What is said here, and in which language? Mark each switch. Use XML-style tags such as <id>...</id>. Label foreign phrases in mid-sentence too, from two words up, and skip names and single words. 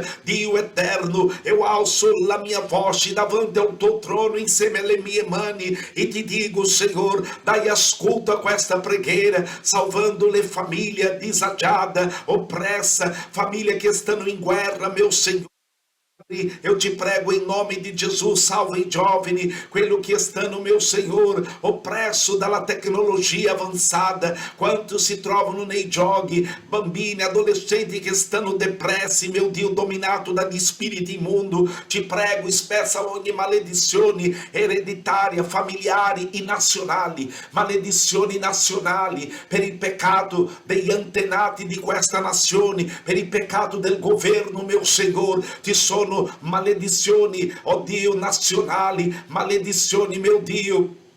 <it>Dio eterno, eu alzo la mia voce davanti al tuo trono insieme alle mie mani e ti dico, Signore, dai ascolto a questa preghiera, salvando le famiglie disagiate, oppresse, famiglie che stanno in guerra, mio Signore.</it> <pt>Eu te prego em nome de Jesus,</pt> <it>salva i giovani, quello che stanno, mio Signore, oppresso dalla tecnologia avanzata, quanto si trovano nei giochi, bambini, adolescenti che stanno depressi, mio Dio, dominato dagli spiriti immondi, ti prego, spezza ogni maledizione ereditaria, familiari e nazionali, maledizioni nazionali, per il peccato degli antenati di questa nazione, per il peccato del governo, mio Signore, ci sono maledizioni, oh Dio, nazionali, maledizioni, mio Dio,</it>